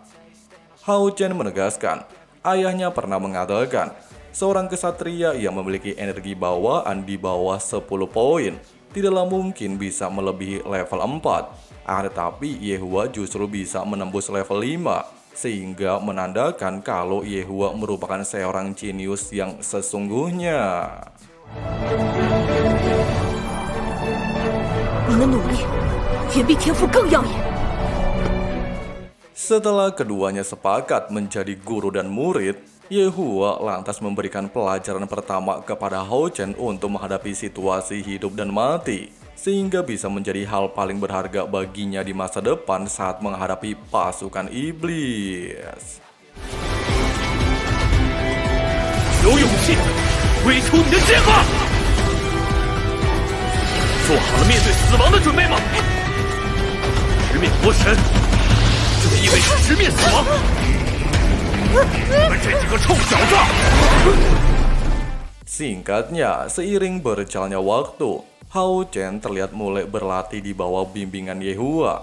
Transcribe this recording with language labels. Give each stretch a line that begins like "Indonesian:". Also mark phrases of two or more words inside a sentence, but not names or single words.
Indonesian: Hao Chen menegaskan, ayahnya pernah mengatakan, seorang kesatria yang memiliki energi bawaan di bawah 10 poin tidaklah mungkin bisa melebihi level 4. Tetapi Yehua justru bisa menembus level 5, sehingga menandakan kalau Yehua merupakan seorang jenius yang sesungguhnya.
Chinese: 你的努力远比天赋更耀眼。
Indonesian: Setelah keduanya sepakat menjadi guru dan murid, Yehua lantas memberikan pelajaran pertama kepada Hao Chen untuk menghadapi situasi hidup dan mati, sehingga bisa menjadi hal paling berharga baginya di masa depan saat menghadapi pasukan iblis.
Chinese: 有勇气，挥出你的剑吧！做好了面对死亡的准备吗？直面魔神，就意味着直面死亡。你们这几个臭小子！
Indonesian: Singkatnya, seiring berjalannya waktu, Hao Chen terlihat mulai berlatih di bawah bimbingan Yehua.